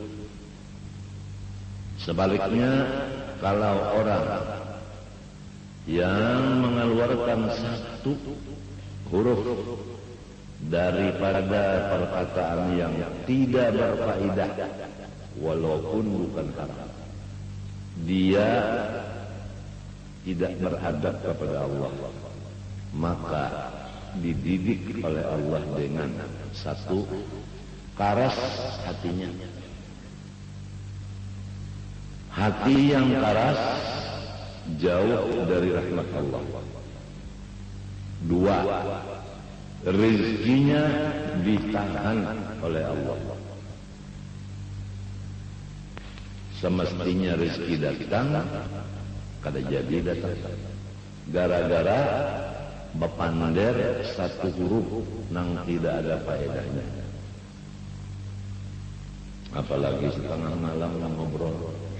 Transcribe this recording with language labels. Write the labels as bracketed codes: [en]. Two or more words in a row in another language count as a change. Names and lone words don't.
[id] Sebaliknya, kalau orang yang mengeluarkan satu huruf daripada perkataan yang tidak berfaedah, walaupun bukan haram, dia tidak beradab kepada Allah, maka dididik oleh Allah dengan satu, karas hatinya. Hati yang karas jauh dari rahmat Allah. Dua, rezekinya ditahan oleh Allah. Semestinya rezeki datang, [bjn] kada jadi datang. [id] Gara-gara bepander satu huruf nang tidak ada faedahnya. Apalagi setengah malam ngobrol.